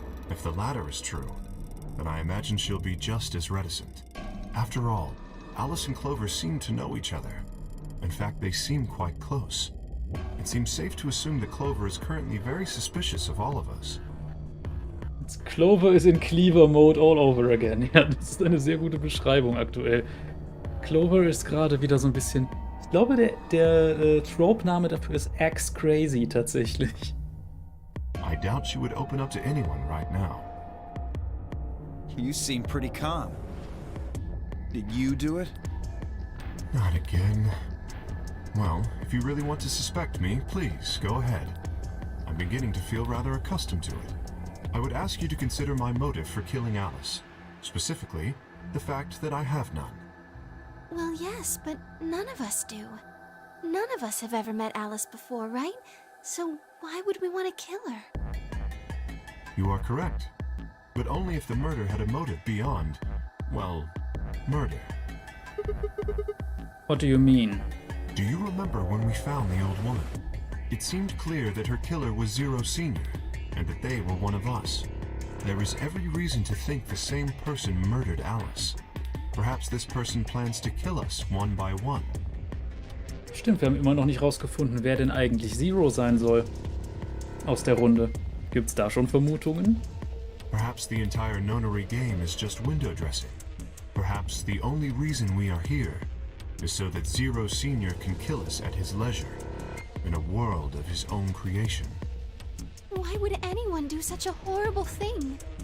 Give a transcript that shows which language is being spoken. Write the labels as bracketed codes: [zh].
[en] If the latter is true, then I imagine she'll be just as reticent. After all, Alice and Clover seem to know each other. In fact, they seem quite close. It seems safe to assume that Clover is currently very suspicious of all of us. Clover is in Cleaver-Mode all over again. [de] Ja, das ist eine sehr gute Beschreibung aktuell. Clover ist gerade wieder so ein bisschen... Ich glaube, der Trope-Name dafür ist X-Crazy tatsächlich. [en] I doubt she would open up to anyone right now. You seem pretty calm. Did you do it? Not again. Well, if you really want to suspect me, please, go ahead. I'm beginning to feel rather accustomed to it. I would ask you to consider my motive for killing Alice. Specifically, the fact that I have none. Well, yes, but none of us do. None of us have ever met Alice before, right? So why would we want to kill her? You are correct. But only if the murder had a motive beyond, well, murder. What do you mean? Do you remember when we found the old woman? It seemed clear that her killer was Zero Senior, and that they were one of us. There is every reason to think the same person murdered Alice. Perhaps this person plans to kill us one by one. [de] Stimmt, wir haben immer noch nicht rausgefunden, wer denn eigentlich Zero sein soll. Aus der Runde. Gibt's da schon Vermutungen? [en] Perhaps the entire nonary game is just window dressing. Perhaps the only reason we are here is so that Zero Senior can kill us at his leisure, in a world of his own creation. Why would anyone do such a horrible thing?